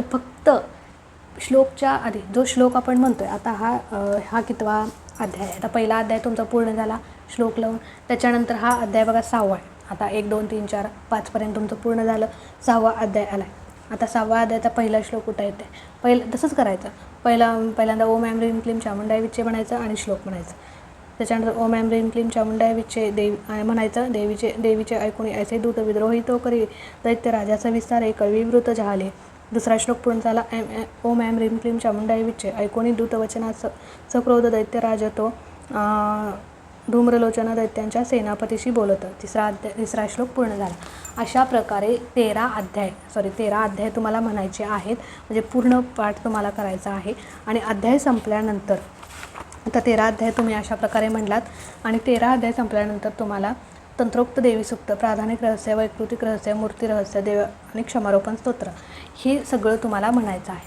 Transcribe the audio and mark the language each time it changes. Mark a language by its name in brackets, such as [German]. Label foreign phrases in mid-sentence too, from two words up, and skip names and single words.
[Marathi] फक्त श्लोकच्या आधी जो श्लोक आपण म्हणतो आहे, आता हा कितवा अध्याय. आता पहिला अध्याय तुमचा पूर्ण झाला श्लोक लावून. त्याच्यानंतर हा अध्याय बघा 6वा आहे. आता 1 2 3 4 5पर्यंत तुमचं पूर्ण झालं. 6वा अध्याय आला आहे. आता 6वा अध्यायाचा पहिला श्लोक कुठं येते, तसंच करायचं. पहिल्यांदा [Sanskrit] ओम ऐं ह्रीं क्लीं चामुंडाय विच्चे [Marathi] म्हणायचं आणि श्लोक म्हणायचं. त्याच्यानंतर [Sanskrit] ओम ऐं ह्रीं क्लीं चामुंडाय विच्चे [Marathi] म्हणायचं. देवीचे ऐकून ऐसे दूत विद्रोहितो करी दैत्य राजाचा विस्तार कविवृत झाले. दुसरा श्लोक पूर्ण झाला. [Sanskrit] ओम ऐं ह्रीं क्लीं चामुंडाय विच्चे [Marathi] ऐकून दूतवचनात सक्रोध दैत्यराज तो धूम्रलोचन दैत्यांच्या सेनापतीशी बोलतं. तिसरा श्लोक पूर्ण झाला. अशा प्रकारे 13 अध्याय तुम्हाला म्हणायचे आहेत. म्हणजे पूर्ण पाठ तुम्हाला करायचा आहे. आणि अध्याय संपल्यानंतर आता 13 अध्याय तुम्ही अशा प्रकारे म्हणलात आणि 13 अध्याय संपल्यानंतर तुम्हाला तंत्रोक्त देवी सुक्त, प्राधानिक रहस्य, वैकृतिक रहस्य, मूर्ती रहस्य, देव आणि क्षमारोपण स्तोत्र हे सगळं तुम्हाला म्हणायचं आहे.